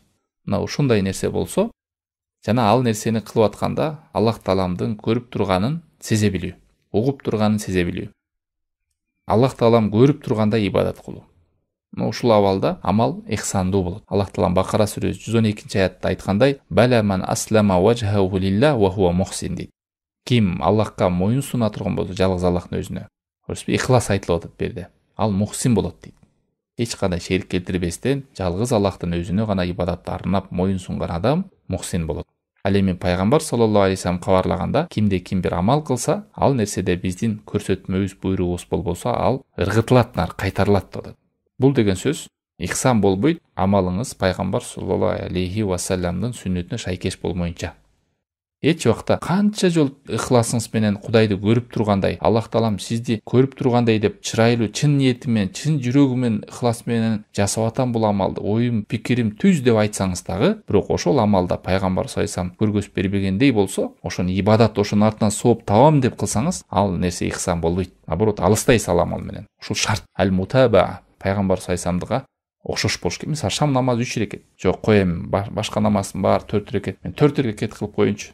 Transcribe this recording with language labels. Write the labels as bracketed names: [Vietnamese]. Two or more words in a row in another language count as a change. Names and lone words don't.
[Kyrgyz] Мына ушундай нерсе болсо, жана ал нерсени кылып атканда Аллах Тааламдын көрүп турганын сезе билүү, угуп турганын сезе билүү. Аллах Таалам көрүп тургандай ибадат кылуу. Ушул абалда амал ихсандуу болот. [Arabic] Аллах Таалам Бакара сүрөсү 112-аятта айткандай: "بلى من أسلم وجهه لله وهو محسن" дейт. [Kyrgyz] Ким Аллахка моюн суна турган болсо, жалгыз Аллахтын өзүнө. Ихлас айтылып атат берде. Ал мухсин болот дейт. Эч кандай шерик келтирбестен, жалгыз Аллахтын өзүнө гана ибадатты арнап моюн сунган адам мухсин болот. Ал эми Пайгамбар [Arabic] صلى الله عليه وسلم [Kyrgyz] кабарлаганда, кимде ким бир амал кылса, ал нерседе биздин көрсөтмөбүз, буйругубуз болбосо, ал ыргытылат, кайтарылат деп атат. Бул деген сөз ихсан болбойт, амалыңыз Пайгамбар [Arabic] صلى الله عليه وسلم [Kyrgyz] сүннөтүнө шайкеш болмоюнча. Эч убакта канча жол ихласыңыз менен Кудайды көрүп тургандай, Аллах Таалам сизди көрүп тургандай деп чырайлуу, чын ниети менен, чын жүрөгү менен, ихлас менен жасап атам бул амалды, оюм, пикирим түз деп айтсаңыз дагы, бирок ошол амалда Пайгамбар [Arabic] صلى الله عليه وسلم [Kyrgyz] көргөзүп бербегендей болсо, ошону ибадат, ошонун артынан сооп табам деп кылсаңыз, ал нерсе ихсан болбойт. Наоборот, алыстайсыз ал амал менен. Ушул шарт. Ал-мутаба Пайгамбар [Arabic] صلى الله عليه وسلم [Kyrgyz] окшош болуш керек. Мисалы, шам намазы 3 рекет. Жок, коем, башка намазым бар 4 рекет. Мен 4 рекет кылып коеюнчу.